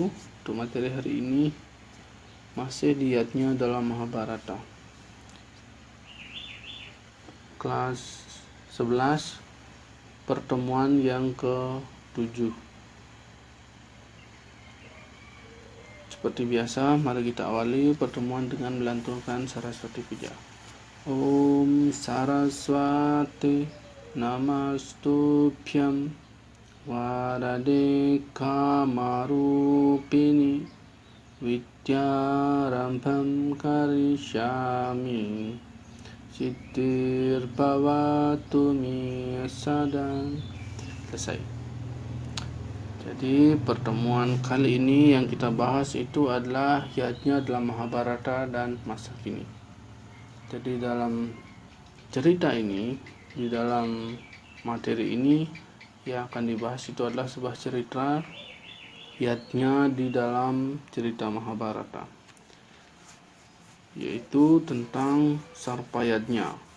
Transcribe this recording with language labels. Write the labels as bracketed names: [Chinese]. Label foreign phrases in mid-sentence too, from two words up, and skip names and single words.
[Indonesian] Untuk materi hari ini masih diatnya dalam Mahabharata. Kelas 11, pertemuan yang ke-7. Seperti biasa, mari kita awali pertemuan dengan melantunkan Saraswati Puja. [Sanskrit] Om Saraswati Namastubhyam Varade Kamarupini Vidyarambham Karishyami Siddhir Bhavatu Me Sadang. [Indonesian] Selesai. Jadi pertemuan kali ini yang kita bahas itu adalah yajna dalam Mahabharata dan masa kini. Jadi dalam cerita ini, di dalam materi ini yang akan dibahas itu adalah sebuah cerita yajna di dalam cerita Mahabharata, yaitu tentang Sarpayajna.